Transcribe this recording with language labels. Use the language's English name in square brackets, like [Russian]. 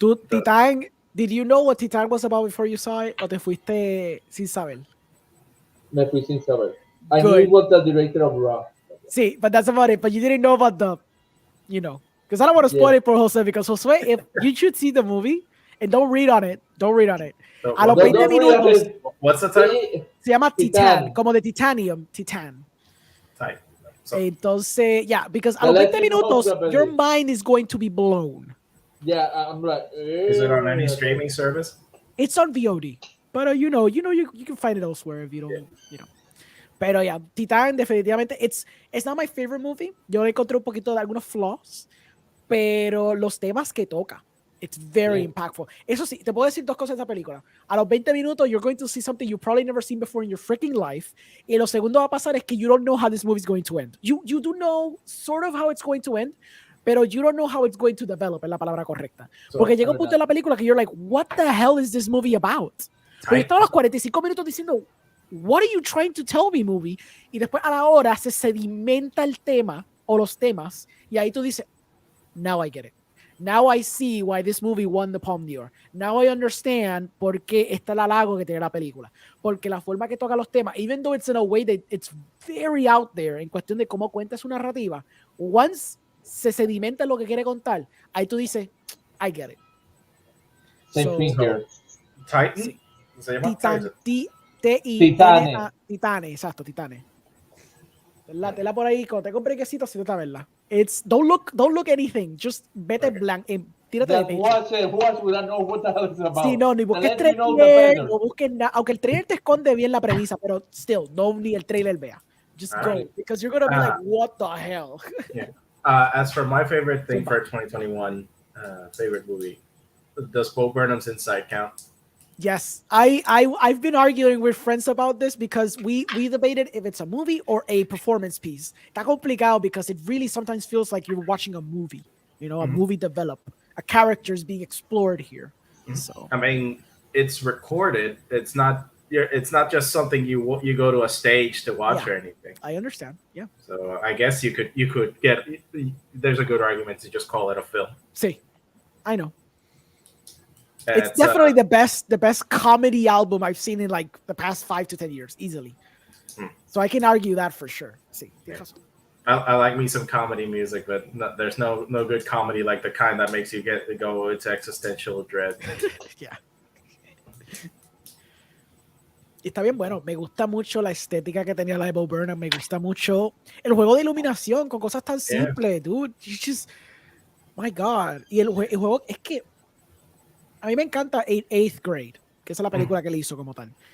[English] Titan, did you know what Titan was about before you saw it, [Spanish] o te fuiste sin saber? Me fui sin saber. [English] I knew it was the director of Raw. Sí, but that's about it. But you didn't know about the, because I don't want to spoil it for Jose, because Jose, if you should see the movie and don't read on it. [Spanish] A los 20 minutos. [English] What's the title? [Spanish] Se llama Titan, como de titanium, Titan. [English] So, entonces, because [Spanish] a los 20 minutos, [English] your mind is going to be blown. Yeah, I'm right. Is it on any streaming service? It's on VOD, but you can find it elsewhere if you don't, [Spanish] Pero Titan definitivamente, [English] it's not my favorite movie. [Spanish] Yo le encontré un poquito de algunos flaws, pero los temas que toca, [English] it's very impactful. [Spanish] Eso sí, te puedo decir dos cosas de esta película. A los 20 minutos, [English] you're going to see something you've probably never seen before in your freaking life. [Spanish] Y lo segundo va a pasar es que [English] you don't know how this movie is going to end. You do know sort of how it's going to end, pero you don't know how it's going to develop, [Spanish] es la palabra correcta. Porque llega un punto en la película que [English] you're like, what the hell is this movie about? [Spanish] Pero yo estaba a los 45 minutos diciendo, [English] what are you trying to tell me, movie? [Spanish] Y después a la hora se sedimenta el tema o los temas y ahí tú dices, [English] now I get it. Now I see why this movie won the Palme d'Or. Now I understand [Spanish] por qué está el halago que tiene la película. Porque la forma que toca los temas, [English] even though it's in a way that it's very out there [Spanish] en cuestión de cómo cuenta su narrativa, once se sedimenta lo que quiere contar, ahí tú dices, [English] I get it. Same thing here. Titan? [Spanish] Sí. ¿Se llama Titan? Titane. Titane, exacto, Titane. Tela por ahí, cuando te compre quesito, si no te verla. [English] It's don't look anything, just [Spanish] vete blanco, tírate de pecho. [English] Watch, we don't know what the hell it's about. [Spanish] Sí, no, ni busques trailer, no busques nada, aunque el trailer te esconde bien la premisa, pero still, no ni el trailer vea. [English] Just go, because you're gonna be like, what the hell? Yeah. As for my favorite thing for 2021, favorite movie, does Bo Burnham's Inside count? Yes, I've been arguing with friends about this because we debated if it's a movie or a performance piece. [Spanish] Está complicado [English] because it really sometimes feels like you're watching a movie, you know, a movie develop, a character is being explored here. So I mean, it's recorded. It's not just something you go to a stage to watch or anything. I understand. Yeah. So I guess you could get. There's a good argument to just call it a film. Sí, I know. It's definitely the best comedy album I've seen in like the past 5 to 10 years, easily. So I can argue that for sure. Sí, I like me some comedy music, but there's no good comedy like the kind that makes you go into existential dread. Yeah. [Spanish] Está bien bueno, me gusta mucho la estética que tenía la de Bo Burnham, me gusta mucho el juego de iluminación con cosas tan simples, dude. [English] Just, my God. [Spanish] Y el juego es que a mí me encanta Eighth Grade, que es la película que le hizo como tal.